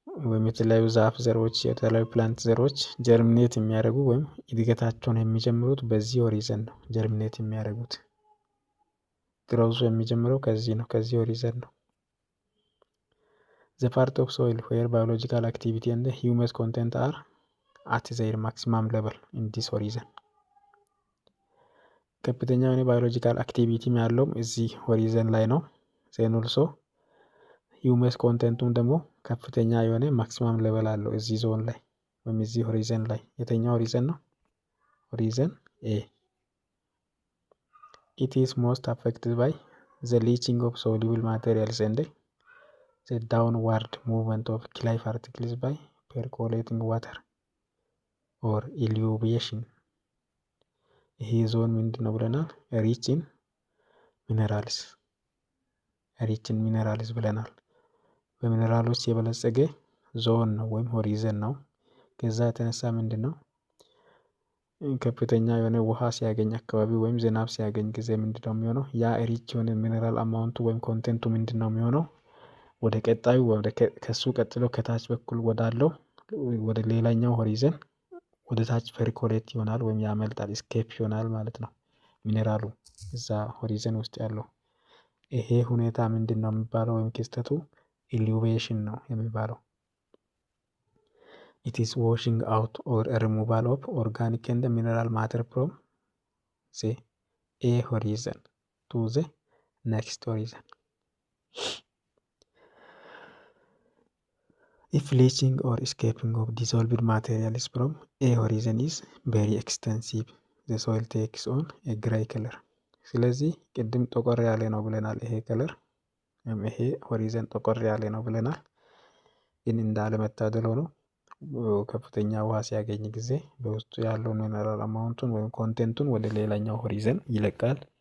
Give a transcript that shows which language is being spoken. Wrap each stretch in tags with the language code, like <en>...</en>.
<am>ወይም የተለያዩ ዛፍ ዘሮች የተለያዩ ፕላንት ዘሮች ጀርሚኔት የሚያደርጉ ወይም እድገታቸውን የሚጀምሩት በዚህ ሆሪዘን ነው። ጀርሚኔት የሚያደርጉት ግሮውዝ የሚጀምረው ከዚህ ነው፣ ከዚህ ሆሪዘን ነው።</am> <en>The part of soil where biological activity and humus content are at their maximum level in this horizon.</en> <am>ከፍተኛ የሆነ ባዮሎጂካል አክቲቪቲ ያለውም እዚህ ሆሪዘን ላይ ነው። ዜን ኦልሶ ሂውመስ ኮንቴንቱም ደግሞ ከፍተኛ የሆነ ማክሲማም ሌቨል አለው እዚህ ዞን ላይ ወይም እዚህ ሆሪዘን ላይ። የትኛው ሆሪዘን ነው?</am> <en>ሆሪዘን ኤ። It is most affected by the leaching of soluble materials and the downward movement of clay particles by percolating water or elevation.</en> <am>ይሄ ዞን ምንድን ነው ብለናል? ሪች ኢን ሚነራልስ ብለናል። በሚነራሎች የበለጸገ ዞን ነው ወይም ሆሪዘን ነው። ከዛ የተነሳ ምንድን ነው ከፍተኛ የሆነ ውሃ ሲያገኝ አካባቢ ወይም ዝናብ ሲያገኝ ጊዜ ምንድን ነው የሚሆነው? ያ ሪች የሆነ ሚነራል አማውንቱ ወይም ኮንቴንቱ ምንድን ነው የሚሆነው? ወደ ቀጣዩ ከሱ ቀጥሎ ከታች በኩል ወዳለው ወደ ሌላኛው ሆሪዘን ወደ ታች ፐርኮሌት ይሆናል ወይም ያመልጣል፣ ስኬፕ ይሆናል ማለት ነው ሚኔራሉ እዛ ሆሪዘን ውስጥ ያለው። ይሄ ሁኔታ ምንድን ነው የሚባለው ወይም ክስተቱ ኢሉቬሽን ነው የሚባለው።</am> <en>It is washing out or removal of organic and mineral matter from the A horizon to the next horizon. If leaching or escaping of dissolved materials from A horizon is very extensive, the soil takes on a gray color.</en> <am>ስለዚህ ቅድም ጠቆር ያለ ነው ብለናል። ይሄ ከለር ይሄ ሆሪዘን ጠቆር ያለ ነው ብለናል። ግን እንዳለመታደል ሆኖ ከፍተኛ ውሃ ሲያገኝ ጊዜ በውስጡ ያለውን ሚነራል አማውንቱን ወይም ኮንቴንቱን ወደ ሌላኛው ሆሪዘን ይለቃል።</am>